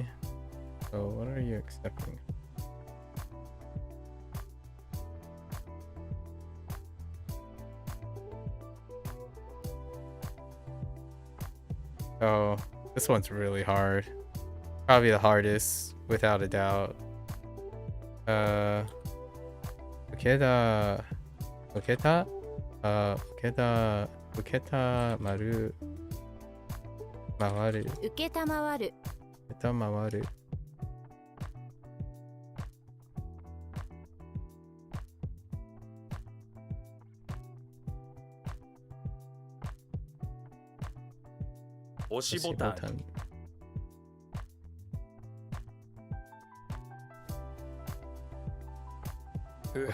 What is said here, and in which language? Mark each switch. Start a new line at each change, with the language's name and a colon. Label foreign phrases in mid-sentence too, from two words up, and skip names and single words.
English: So what are you accepting? Oh, this one's really hard. Probably the hardest, without a doubt.
Japanese: うけた、うけた、うけた、うけたまる, mawaru, 受けたまわるうけたまわる. 押しボタン. Fuhai.